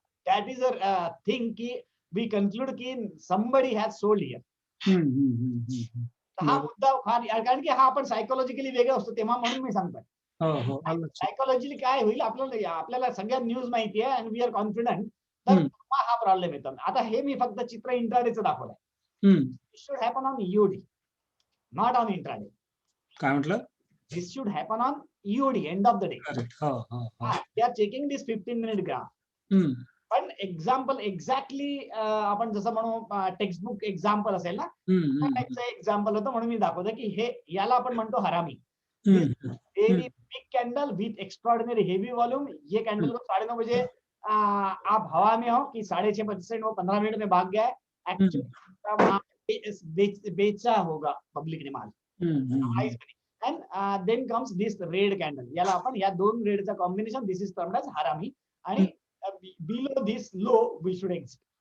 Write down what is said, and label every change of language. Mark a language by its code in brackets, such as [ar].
[en] That is a thing ki we conclude ki somebody has sold here. [mr] हा मुद्दा कारण की हा आपण सायकोलॉजिकली वेगळं असतो तेव्हा, म्हणून मी सांगतोय. सायकोलॉजिकली काय होईल, आपल्याला सगळ्या न्यूज माहिती आहे [en] and we are confident, [mr] तर हा प्रॉब्लेम येतो. आता हे मी फक्त चित्र इंट्राडेचं दाखवलंय. [en] This should happen on EOD, not on intraday. [mr] काय म्हटलं? [en] This should happen on EOD, end of the day. They are checking this 15-minute graph. [mr] पण एक्झाम्पल एक्झॅक्टली आपण जसं म्हणू टेक्स्टबुक एक्झाम्पल असेल ना, टाईपचं एक्झाम्पल होतं, म्हणून मी दाखवतो की हे याला आपण म्हणतो हरामी. [en] Very big candle with extraordinary heavy volume. [hi] ये कैंडल को 9:30 बजे आप हवा में हो कि 6.5% वो 15 मिनट में भाग गया है, एक्चुअली बेचा होगा पब्लिक ने माल. [en] And then comes this red candle. [mr] याला आपण या दोन रेडचा combination, [en] this is termed as [mr] हरामी. आणि [en] Below this low we should exit.